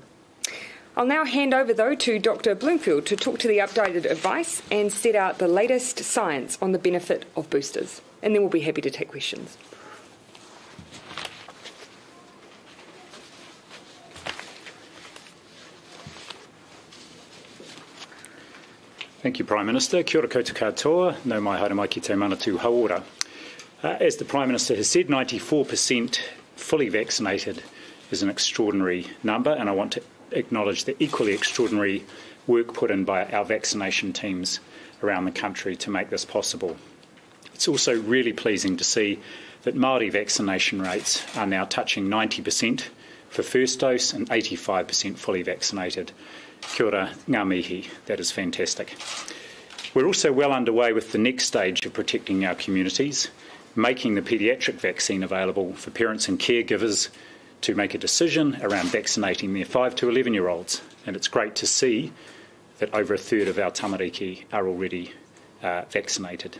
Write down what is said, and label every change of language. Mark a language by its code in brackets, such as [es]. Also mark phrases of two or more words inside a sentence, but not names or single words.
[en] I'll now hand over, though, to Dr. Bloomfield to talk to the updated advice and set out the latest science on the benefit of boosters, and then we'll be happy to take questions. Thank you, Prime Minister. [mi] Kia ora koutou katoa, nau mai haere mai ki te manatū hauora. [en] As the Prime Minister has said, 94% fully vaccinated is an extraordinary number, and I want to acknowledge the equally extraordinary work put in by our vaccination teams around the country to make this possible. It's also really pleasing to see that Maori vaccination rates are now touching 90% for first dose and 85% fully vaccinated. [mi] Kia ora ngā mihi, [en] that is fantastic. We're also well underway with the next stage of protecting our communities, making the paediatric vaccine available for parents and caregivers to make a decision around vaccinating their 5 to 11-year-olds. And it's great to see that over a third of our tamariki are already vaccinated.